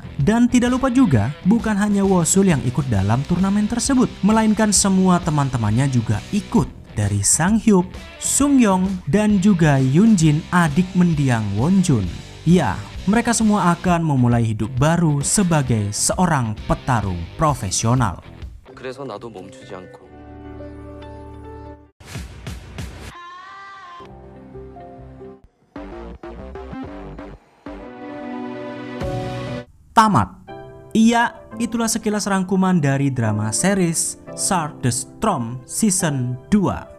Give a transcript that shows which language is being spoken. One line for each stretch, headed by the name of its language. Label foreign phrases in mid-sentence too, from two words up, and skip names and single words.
Indonesian: Dan tidak lupa juga, bukan hanya Wosul yang ikut dalam turnamen tersebut, melainkan semua teman-temannya juga ikut. Dari Sang-hyuk, Sung-yong, dan juga Yoonjin, adik mendiang Wonjun. Ya, mereka semua akan memulai hidup baru sebagai seorang petarung profesional.
Korean: 그래서 나도 멈추지 않고
Indonesian: Tamat. Iya, itulah sekilas rangkuman dari drama series Shark the Storm Season 2.